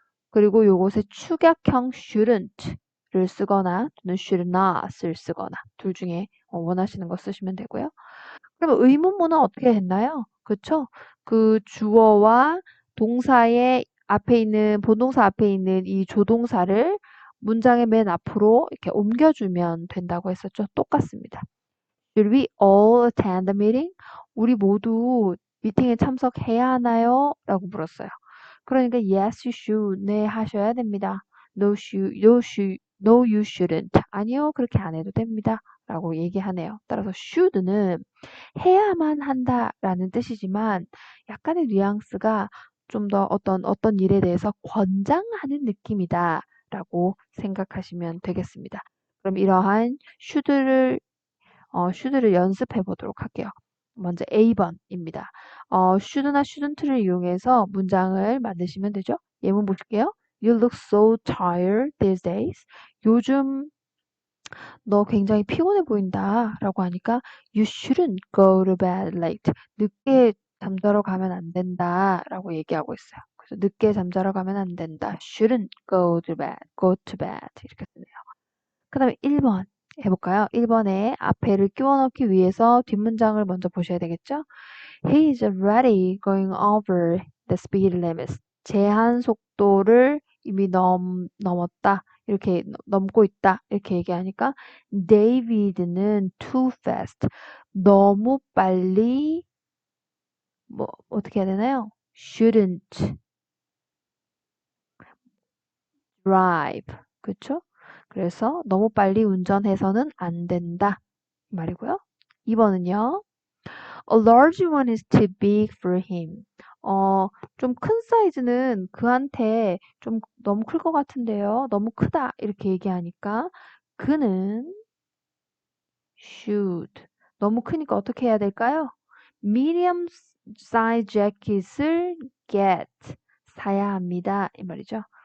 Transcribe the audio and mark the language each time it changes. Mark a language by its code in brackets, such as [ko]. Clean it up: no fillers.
[ko] 그리고 요것에 축약형 shouldn't를 쓰거나 또는 should not을 쓰거나 둘 중에 원하시는 거 쓰시면 되고요. 그러면 의문문은 어떻게 했나요? 그쵸? 그 주어와 동사의 앞에 있는 본동사 앞에 있는 이 조동사를 문장의 맨 앞으로 이렇게 옮겨주면 된다고 했었죠. 똑같습니다. [en] Should we all attend the meeting? [ko] 우리 모두 미팅에 참석해야 하나요? 라고 물었어요. 그러니까 [en] yes, you should. [ko] 네, 하셔야 됩니다. [en] No, you shouldn't. [ko] 아니요, 그렇게 안 해도 됩니다. 라고 얘기하네요. 따라서 should는 해야만 한다라는 뜻이지만 약간의 뉘앙스가 좀 더 어떤 일에 대해서 권장하는 느낌이다라고 생각하시면 되겠습니다. 그럼 이러한 should를 연습해 보도록 할게요. 먼저 A번입니다. should나 shouldn't를 이용해서 문장을 만드시면 되죠. 예문 보실게요. [en] You look so tired these days. [ko] 요즘 너 굉장히 피곤해 보인다 라고 하니까 [en] You shouldn't go to bed late. [ko] 늦게 잠자러 가면 안 된다라고 얘기하고 있어요. 그래서 늦게 잠자러 가면 안 된다. [en] shouldn't go to bed [ko] 이렇게 쓰네요. 그 다음에 1번 해볼까요? 1번에 앞에를 끼워 넣기 위해서 뒷문장을 먼저 보셔야 되겠죠? [en] He is already going over the speed limits. [ko] 제한 속도를 이미 넘었다. 이렇게 넘고 있다. 이렇게 얘기하니까 David는 too fast. 너무 빨리 뭐 어떻게 해야 되나요? [en] shouldn't drive. [ko] 그렇죠? 그래서 너무 빨리 운전해서는 안 된다. 이 말이고요. 2번은요. [en] A large one is too big for him. [ko] 좀 큰 사이즈는 그한테 좀 너무 클 것 같은데요. 너무 크다. 이렇게 얘기하니까 그는 should. 너무 크니까 어떻게 해야 될까요? medium size jacket을 get. 사야 합니다. 이 말이죠.